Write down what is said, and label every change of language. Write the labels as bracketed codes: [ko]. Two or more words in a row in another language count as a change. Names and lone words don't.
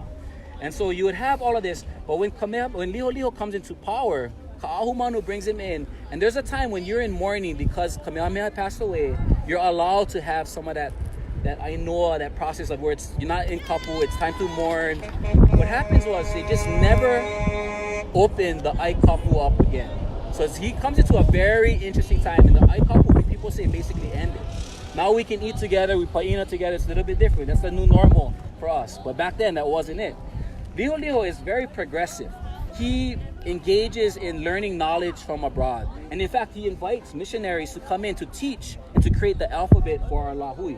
[en] And so you would have all of this. But when Liho comes into power, Ka'ahumanu brings him in. And there's a time when you're in mourning because Kamehameha passed away, you're allowed to have some of that ainoa, that process of where you're not in kapu, it's time to mourn. What happens was they just never opened the [haw] ai kapu [en] up again. So he comes into a very interesting time, and the [haw] ai kapu, [en] people say, basically ended. Now we can eat together, we pa'ina together, it's a little bit different. That's the new normal for us. But back then, that wasn't it. Liho is very progressive. He engages in learning knowledge from abroad. And in fact, he invites missionaries to come in to teach and to create the alphabet for our lahui.